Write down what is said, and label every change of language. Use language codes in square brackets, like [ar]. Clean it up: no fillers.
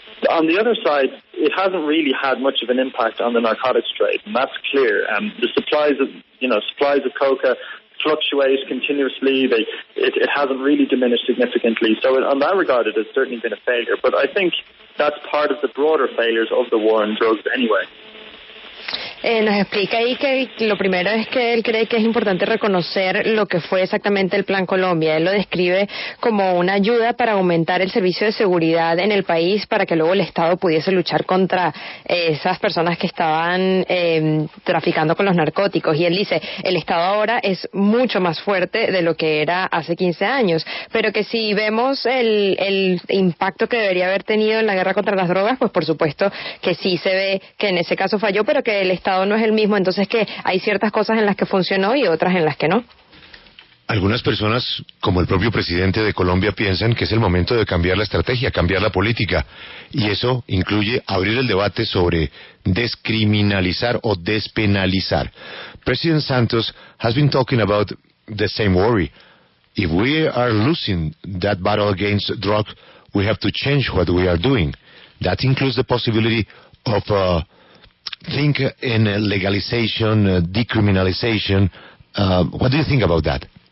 [en] On the other side, it hasn't really had much of an impact on the narcotics trade, and that's clear. The supplies of coca fluctuate continuously. It hasn't really diminished significantly. So in that regard, it has certainly been a failure. But I think that's part of the broader failures of the war on drugs anyway. [es] Nos explica ahí que lo primero es que él cree que es importante reconocer lo que fue exactamente el Plan Colombia. Él lo describe como una ayuda para aumentar el servicio de seguridad en el país para que luego el Estado pudiese luchar contra esas personas que estaban traficando con los narcóticos. Y él dice, el Estado ahora es mucho más fuerte de lo que era hace 15 años, pero que si vemos el impacto que debería haber tenido en la guerra contra las drogas, pues por supuesto que sí se ve que en ese caso falló, pero que el Estado no es el mismo, entonces que hay ciertas cosas en las que funcionó y otras en las que no. Algunas personas, como el propio presidente de Colombia, piensan que es el momento de cambiar la estrategia, cambiar la política, y eso incluye abrir el debate sobre descriminalizar o despenalizar. [en] President Santos has been talking about the same worry. If we are losing that battle against drugs, we have to change what we are doing. That includes the possibility of think in legalization, decriminalization. What do you think about that?